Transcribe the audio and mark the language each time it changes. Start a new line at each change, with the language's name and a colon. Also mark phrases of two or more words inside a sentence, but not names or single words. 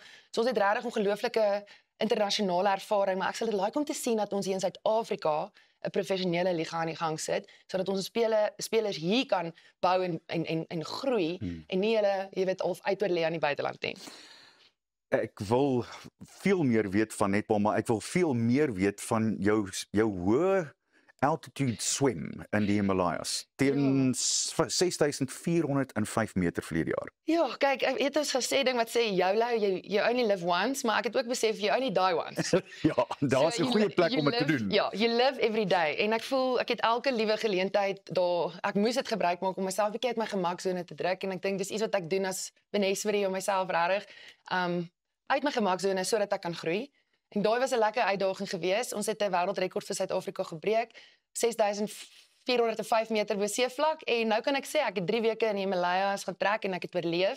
Afrikaans: So ons het regtig ongelooflike internasionale ervaring, maar ek sal dit like om te sien dat ons hier in Suid-Afrika 'n professionele liga aan die gang sit, sodat ons spelers hier kan bou en groei en nie hulle, jy weet, of uitoorlê aan die buiteland nie. Ek wil veel meer weet van netbal, maar ek wil veel meer weet van jou hoë altitude swem in die Himalayas teen 6405 meter verlede jaar. Ja, kyk, ek het ons gesê ding wat sê
English: YOLO, you only live once,
Afrikaans: maar ek het ook besef
English: you only die once.
Afrikaans: Ja, daar's 'n goeie plek om dit te doen. Ja,
English: you live every day
Afrikaans: en ek voel ek het elke liewe geleentheid daar ek moes dit gebruik maak om myself 'n bietjie uit my gemaksone te druk en ek dink dis iets wat ek doen as beneswerie om myself regtig uit my gemaksone sodat ek kan groei. En daai was 'n lekker uitdaging geweest. Ons het 'n wêreldrekord vir Suid-Afrika gebreek, 6405 meter bo seevlak en nou kan ek sê ek het 3 weke in die Himalayas getrek en ek het oorleef.